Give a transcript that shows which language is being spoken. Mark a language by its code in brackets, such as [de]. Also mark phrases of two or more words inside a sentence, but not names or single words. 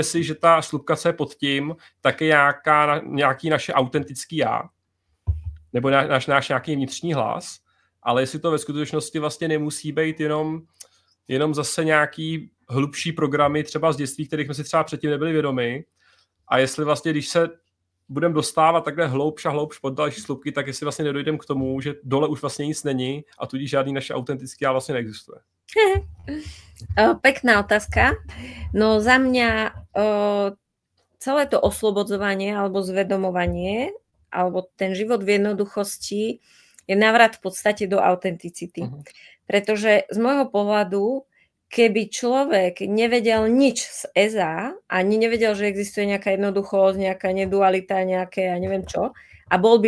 [cs] si, že ta slupka, co je pod tím, tak je nějaký naše autentický já, nebo náš nějaký vnitřní hlas, ale jestli to ve skutečnosti vlastně nemusí být jenom zase nějaký hlubší programy třeba z dětství, kterých jsme si třeba předtím nebyli vědomi a jestli vlastně, když se budeme dostávat takhle hloubš a hloubš pod další slupky, tak jestli vlastně nedojdeme k tomu, že dole už vlastně nic není a tudíž žádný naše autentický já vlastně neexistuje. [sk] Pekná otázka. No za mňa celé to oslobodzovanie alebo zvedomovanie alebo ten život v jednoduchosti je návrat v podstate do autenticity. Pretože z môjho pohľadu, keby človek nevedel nič z EZA, ani nevedel, že existuje nejaká jednoduchosť, nejaká nedualita, nejaké, ja neviem čo, a bol by